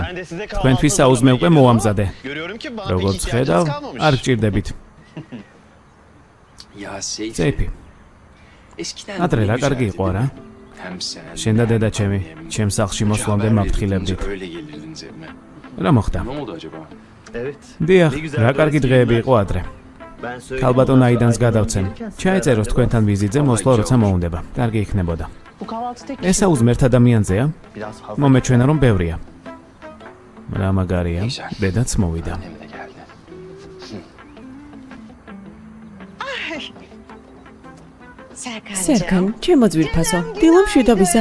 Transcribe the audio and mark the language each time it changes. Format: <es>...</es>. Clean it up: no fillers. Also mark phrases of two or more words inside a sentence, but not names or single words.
<tr>Ben de size</tr> <ka>თქვენთვის</ka> <tr>kahvaltı</tr> <ka>საუზმე უკვე</ka> <tr>hazırlamaya</tr> <ka>მოამზადე.</ka> <tr>geliyorum. Görüyorum ki bana</tr> <ka>როგორც</ka> <tr>pek ihtiyacınız</tr> <ka>ხედავ,</ka> <tr>kalmamış.</tr> <ka>არ გჭირდებით.</ka> <tr>Ya Seyfi,</tr> <ka>წეიფი,</ka> <tr>eskiden</tr> <ka>ადრე</ka> <tr>ne</tr> <ka>რა კარგი</ka> <tr>güzeldi</tr> <ka>იყო</ka> <tr>değil</tr> <ka>რა?</ka> <tr>mi? Hem sen,</tr> <ka>შენ და დედა ჩემი,</ka> <tr>annem,</tr> <ka>ჩემ სახლში</ka> <tr>önce</tr> <ka>მოსვლამდე</ka> <tr>haber</tr> <ka>მაფრთხილებდით.</ka> <tr>verilince öyle gelirdiniz evime.</tr> <ka>რა მოხდა?</ka> <tr>Ne oldu acaba? Evet.</tr> <ka>დიახ,</ka> <tr>Ne güzel</tr> <ka>რა</ka> <tr>böyle</tr> <ka>კარგი</ka> <tr>eski</tr> <ka>დღეები</ka> <tr>günler.</tr> <ka>იყო ადრე. ქალბატონ აიდანს გადავცემ. ჩაეწეროს თქვენთან ვიზიტზე მოსვლა როცა მოუნდება. კარგი იქნებოდა. ესაუზმ ერთ ადამიანზეა? მომეჩვენა რომ ბევრია. რა მაგარია, დედაც მოვიდა. სერგან, ჩემო ძვირფასო, დილა მშვიდობისა.</ka>